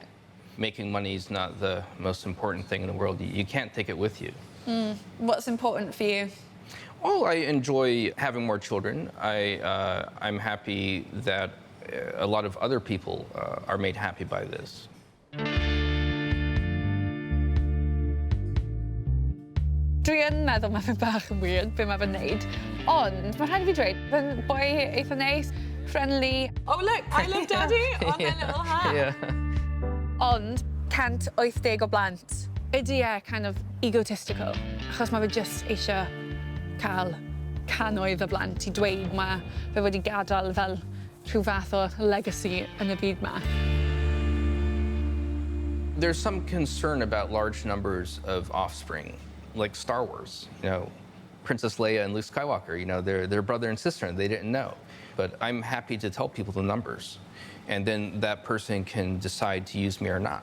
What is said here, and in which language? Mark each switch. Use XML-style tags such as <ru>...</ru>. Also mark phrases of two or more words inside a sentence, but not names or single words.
<en>Making money is not the most important thing in the world. You can't take it with you. What's important for you? Oh, I enjoy having more children. I'm happy that a lot of other people are made happy by this.</en> <cy>Dwi yn meddwl mae fe bach yn weird be mae fe'n neud, ond mae rhaid i fi dweud, fe'n boi eitha neis, friendly.</cy> <en>Oh look, I love daddy on their little hat. Yeah.</en> <cy>Ond 180 o blant.</cy> <en>Ydy kind of egotistical,</en> <cy>achos mae fe jyst eisiau cael cannoedd o blant i dweud mae fe wedi gadael fel rhyw fath o legacy yn y byd ma.</cy> <en>There's some concern about large numbers of offspring, like Star Wars. Princess Leia and Luke Skywalker, they're brother and sister, and they didn't know. But I'm happy to tell people the numbers, and then that person can decide to use me or not.</en>